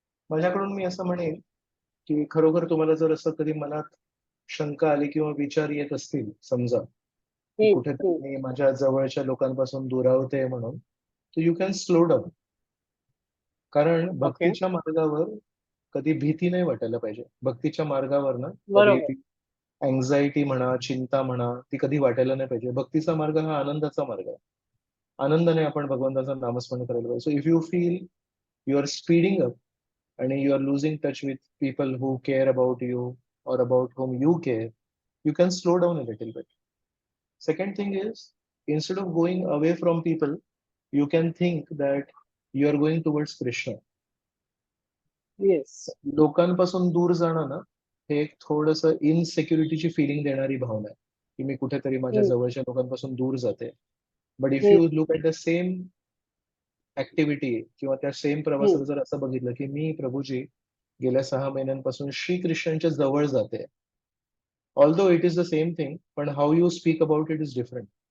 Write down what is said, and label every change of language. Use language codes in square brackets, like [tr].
[mr] माझ्याकडून मी असं म्हणेन की खरोखर तुम्हाला जर असं कधी मनात शंका आली किंवा विचार येत असतील, समजा की कुठेतरी मी माझ्या जवळच्या लोकांपासून दुरावते म्हणून, तर [en] You can slow down. [mr] कारण भक्तीच्या मार्गावर कधी भीती नाही वाटायला पाहिजे. भक्तीच्या मार्गावर ना कधी बरोबर. अँझायटी म्हणा, चिंता म्हणा, ती कधी वाटायला नाही पाहिजे. भक्तीचा मार्ग हा आनंदाचा मार्ग आहे. आनंदाने आपण भगवंताचं नामस्मरण करायला पाहिजे. [en] So if you feel you are speeding up and you are losing touch with people who care about you or about whom you care, you can slow down a little bit. Second thing is, instead of going away from people, you can think that you are going towards Krishna. Yes. [mr] लोकांपासून दूर जाणं ना, हे एक थोडंसं इनसेक्युरिटीची feeling देणारी भावना आहे की मी कुठेतरी माझ्या जवळच्या लोकांपासून दूर जाते. [en] but if you look at the same activity [mr] किंवा त्या सेम प्रवासात जर असं बघितलं की मी प्रभूजी गेल्या 6 महिन्यांपासून श्रीकृष्णांच्या जवळ जाते, [en] Although it is the same thing, पण how you speak about it is different.